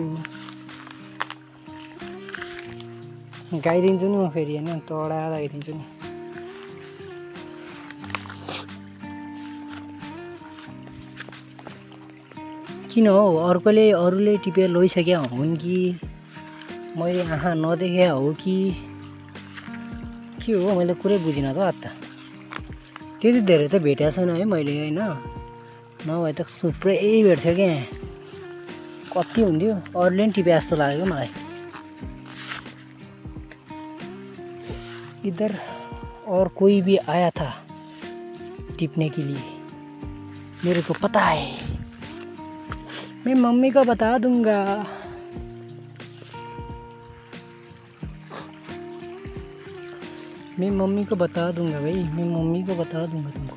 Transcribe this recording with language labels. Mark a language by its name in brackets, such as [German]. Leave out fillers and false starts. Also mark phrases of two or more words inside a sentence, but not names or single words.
[Nepali] गाइदिन्छु नि म फेरि हैन तडा गाइदिन्छु नि किन हो अरूले टिपेर लैसक्या हुन् कि मैले आँखा नदेखे हो कि के हो मैले कुरै बुझिनँ त अत्ता त्यति धेरै त भेटेको छैन है मैले हैन नभए त थुप्रै भेट्थ्यो क्या कति हुन्थ्यो अरूले नि टिपे जस्तो लाग्यो मलाई [Hindi] इधर और कोई भी आया था टिपने के लिए मेरे को पता है मैं मम्मी को बता दूंगा। मैं मम्मी को बता दूंगा भाई, मैं मम्मी को बता दूंगा तुमको।